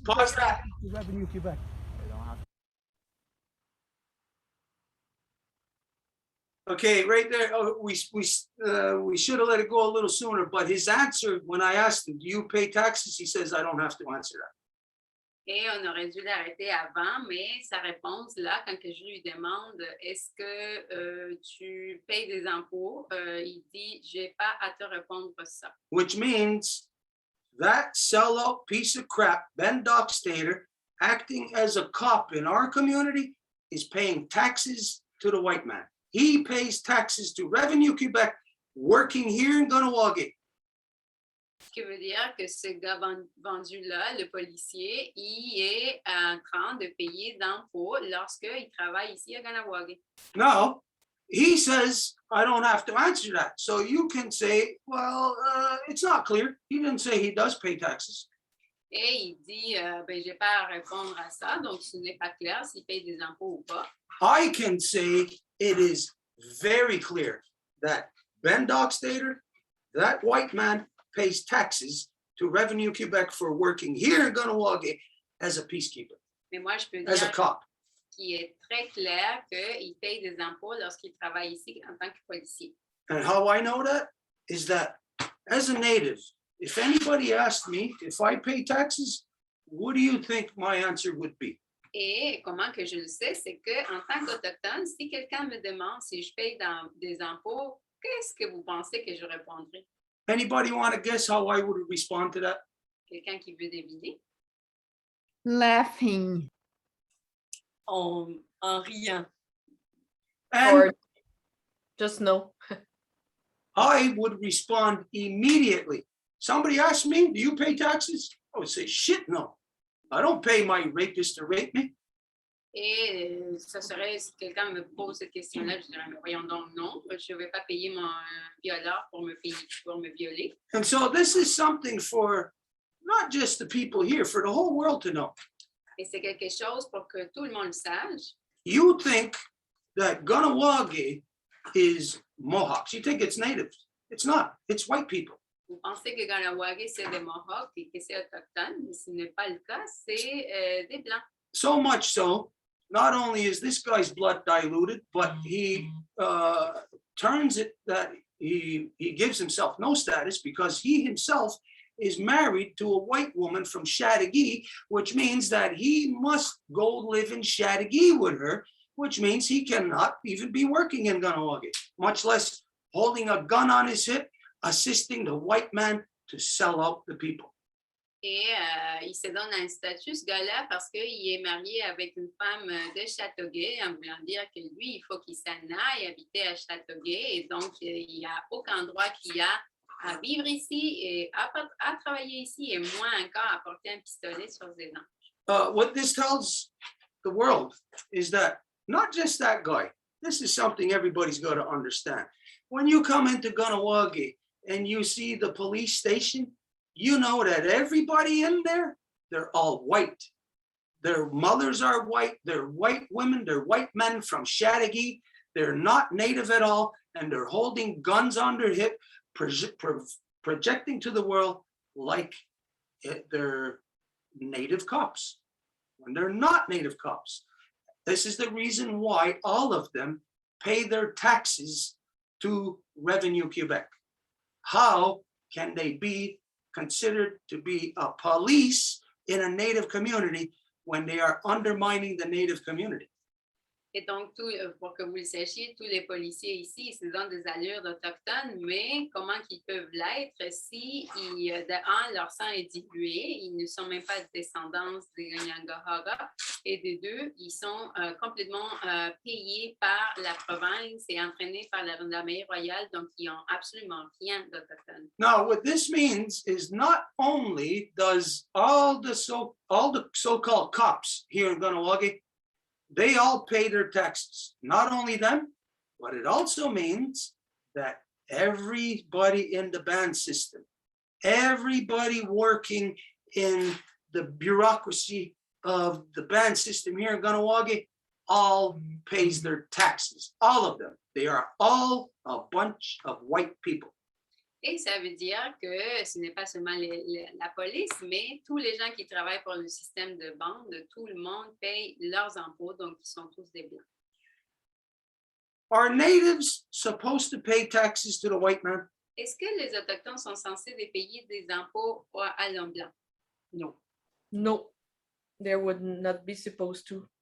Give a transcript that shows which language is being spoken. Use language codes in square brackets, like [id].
[en] pause pay that. taxes to Revenue Quebec. I don't have to. Okay, right there. Oh, we should have let it go a little sooner, but his answer when I asked him, "Do you pay taxes?" He says, "I don't have to answer that." [fr] Et on aurait dû l'arrêter avant, mais sa réponse, là, quand que je lui demande est-ce que tu payes des impôts, il dit je n'ai pas à te répondre ça. [en] Which means that sellout piece of crap, Ben Dockstader, acting as a cop in our community is paying taxes to the white man. He pays taxes to Revenue Quebec, working here in Ganawagi. [fr] Ce qui veut dire que ce gars vendu-là, le policier, il est en train de payer d'impôts lorsqu'il travaille ici à Ganawagi. [en] Now, he says, I don't have to answer that. So you can say, well, it's not clear. He didn't say he does pay taxes. [fr] Et il dit, ben, j'ai pas à répondre à ça, donc ce n'est pas clair s'il paye des impôts ou pas. [en] I can say it is very clear that Ben Dockstader, that white man, pays taxes to Revenue Quebec for working here in Ganawagi as a peacekeeper, [fr] Mais moi, je peux [en] as a [fr] dire [en] cop. [fr] qu'il est très clair qu'il paye des impôts lorsqu'il travaille ici en tant que policier. [en] And how I know that is that as a native, if anybody asked me if I pay taxes, what do you think my answer would be? [fr] Et comment que je le sais, c'est qu'en tant qu'Autochtone, si quelqu'un me demande si je paye des impôts, qu'est-ce que vous pensez que je répondrai? [en] Anybody want to guess how I would respond to that? [fr] Quelqu'un qui veut deviner? [en] Laughing. [fr] En riant. [en] And Or just no. I would respond immediately. Somebody asked me, do you pay taxes? I would say, shit, no. I don't pay my rapist to rape me. [fr] Et ça serait, si quelqu'un me pose cette question-là, je dirais, mais voyons donc, non, je ne vais pas payer mon violeur pour me violer. [en] And so this is something for not just the people here, for the whole world to know. [fr] Et c'est quelque chose pour que tout le monde le sache. [en] You think that Ganawagi is Mohawks. You think it's natives. It's not. It's white people. [fr] Vous pensez que Ganawagi, c'est des Mohawks et que c'est autochtone, mais ce n'est pas le cas, c'est des Blancs. [en] So much so, not only is this guy's blood diluted, but he turns it that he gives himself no status because he himself is married to a white woman from Chateauguay, which means that he must go live in Chateauguay with her, which means he cannot even be working in Ganawagi, much less holding a gun on his hip, assisting the white man to sell out the people. [fr] Et il se donne un statut, ce gars-là, parce qu'il est marié avec une femme de Châteauguay, en voulant dire que lui, il faut qu'il s'en aille habiter à Châteauguay. Et donc, il n'y a aucun droit qu'il a à vivre ici et à travailler ici, et moins encore à porter un pistolet sur ses hanches. [en] What this tells the world is that not just that guy, this is something everybody's got to understand. When you come into Ganawagi and you see the police station, you know that everybody in there, they're all white. Their mothers are white, they're white women, they're white men from Chateauguay. They're not native at all, and they're holding guns on their hip, projecting to the world like they're native cops, when they're not native cops. This is the reason why all of them pay their taxes to Revenue Quebec. How can they be considered to be a police in a native community when they are undermining the native community? [fr] Et donc, pour que vous le sachiez, tous les policiers ici, ils se donnent des allures d'Autochtones, mais comment qu'ils peuvent l'être si, de un, leur sang est dilué, ils ne sont même pas de descendance des Ganyangahaga, et de deux, ils sont complètement payés par la province et entraînés par l'armée royale, donc ils n'ont absolument rien d'Autochtone. [en] Now, what this means is not only does all the so-called cops here in Ganawagi, they all pay their taxes. Not only them, but it also means that everybody in the band system, everybody working in the bureaucracy of the band system here in Ganawagi, all pays their taxes. All of them. They are all a bunch of white people. [fr] Et ça veut dire que ce n'est pas seulement la police, mais tous les gens qui travaillent pour le système de bande, tout le monde paye leurs impôts, donc ils sont tous des Blancs. [en] Are natives supposed to pay taxes to the white man? [fr] Est-ce que les Autochtones sont censés de payer des impôts à l'homme blanc? [en] No. No. They would not be supposed to.